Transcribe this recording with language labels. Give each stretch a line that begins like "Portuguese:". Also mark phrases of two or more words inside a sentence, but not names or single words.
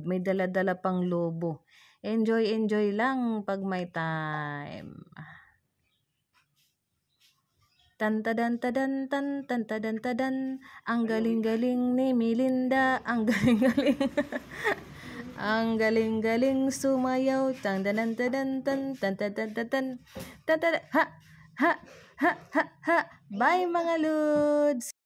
Filipino: May dala-dala pang lobo. Enjoy lang pag may time. Tantadan tadan tan tantadan tadan. Ang galing-galing ni Melinda. Ang galing-galing. Ang galing-galing sumayaw. Tantadan tadan tan tantadan tadan. Ha ha ha ha ha. Bye mga lods.